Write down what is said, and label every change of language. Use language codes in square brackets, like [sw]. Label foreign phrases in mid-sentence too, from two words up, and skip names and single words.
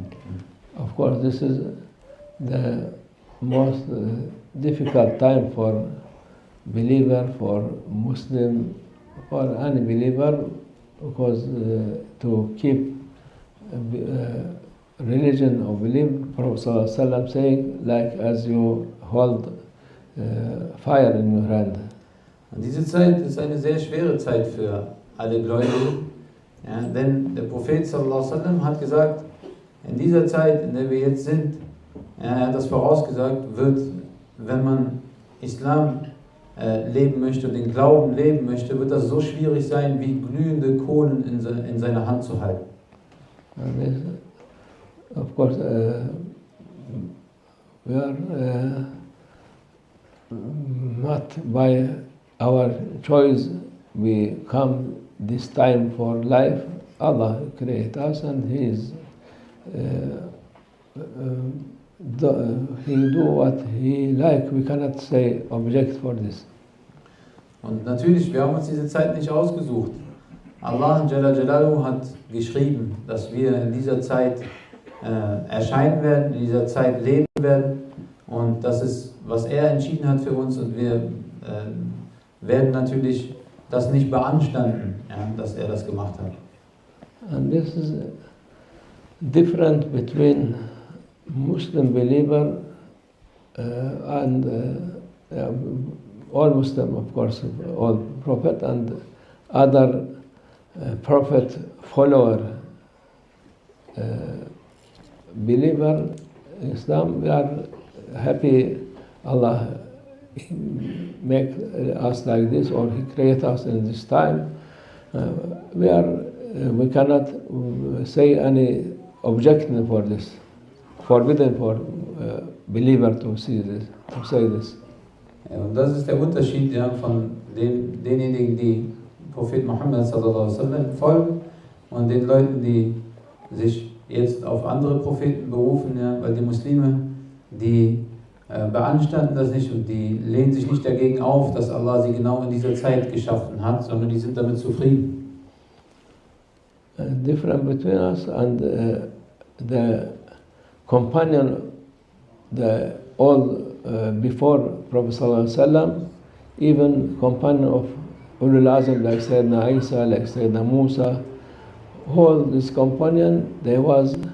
[en] Of course, this is the most difficult time for believer, for Muslim, for any believer, because to keep religion or belief, Prophet [ar] صلى الله عليه وسلم [en] saying, like as you hold fire in your hand. [de] Und diese Zeit ist eine sehr schwere Zeit für alle Gläubigen, Ja, denn der Prophet [ar] صلى الله عليه وسلم [de] hat gesagt, in dieser Zeit, in der wir jetzt sind, ja, er hat das vorausgesagt, wird, wenn man Islam leben möchte, den Glauben leben möchte, wird das so schwierig sein, wie glühende Kohlen in seiner Hand zu halten. [en] And this, of course, we are not by our choice we come this time for life. Allah created us and He is He do what He like. We cannot say object for this. [de] Und natürlich, wir haben uns diese Zeit nicht ausgesucht. Allah [ar] جل جلاله [de] hat geschrieben, dass wir in dieser Zeit erscheinen werden, in dieser Zeit leben werden. Und das ist, was er entschieden hat für uns. Und wir werden natürlich das nicht beanstanden, ja, dass er das gemacht hat. [en] And this is different between Muslim believer and all Muslim, of course, all prophet and other prophet follower believer Islam. We are happy Allah make us like this, or He create us in this time. We cannot say any objection for this. Forbidden for believer to see this, to say this. [de] Ja, und das ist der Unterschied, ja, von denjenigen, die Prophet Muhammad [ar] صلى الله عليه وسلم [de] folgen, und den Leuten, die sich jetzt auf andere Propheten berufen, ja, weil die Muslime, die beanstanden das nicht und die lehnen sich nicht dagegen auf, dass Allah sie genau in dieser Zeit geschaffen hat, sondern die sind damit zufrieden. [en] Different between us and the companion, all before Prophet [ar] صلى الله عليه وسلم, [en] even companion of [ar] أولو العزم [en] like Sayyidina Isa, like Sayyidina Musa, all this companion, they was